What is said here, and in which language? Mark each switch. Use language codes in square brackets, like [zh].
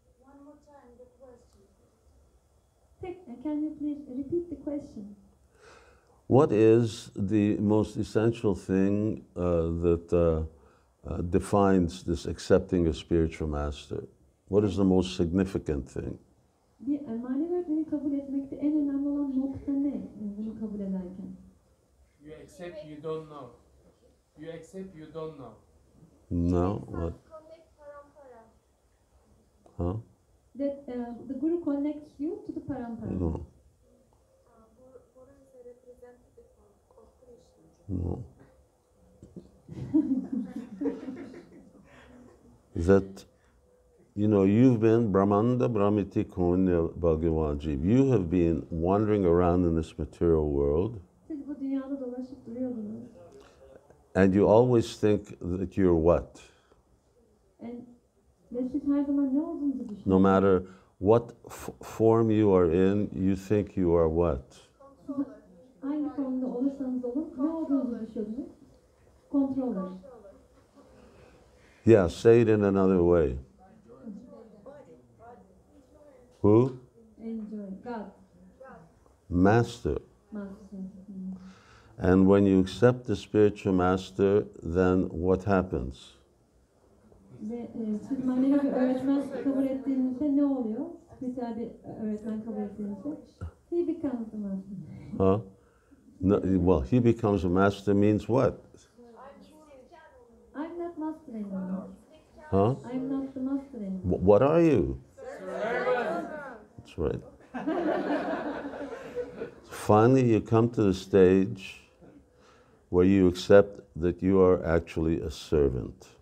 [en] One more time, the question. Can you please repeat the question? What is the most essential thing that defines this accepting a spiritual master? What is the most significant thing? [tr] Bir manevi öğretmeni kabul etmekte en önemli olan nokta ne? Bunu kabul ederken. [en] You accept you don't know. You accept you don't know. No. What? Huh? That the guru connects you to the parampara. No. Guru is a representative of Krishna. No. That, you've been [sa] Brahmanda Brahmiti Konya Bhagavanji. [en] You have been wandering around in this material world, [tr] Siz bu dünyada dolaşıp duruyordunuz. and you always think that you're what? Ve siz her zaman ne olduğunuzu [en] No [tr] düşünüyorsunuz. [en] matter what form you are in, you think you are what? [tr] Hangi formda olursanız olun ne olduğunuzu düşünüyorsunuz. [en] Controller. Yeah, say it in another way. Who? Enjoy. God. Master. Master. And when you accept the spiritual master, then what happens? [tr] Ve siz manevi bir öğretmen kabul ettiğinizde ne oluyor? Spiritüel bir öğretmen kabul ettiğinizde. [en] He becomes the master. Huh? No, well, he becomes a master means what? I'm not master anymore. Huh? I'm not the master anymore. What are you? Servant. That's right. Finally, you come to the stage where you accept that you are actually a servant.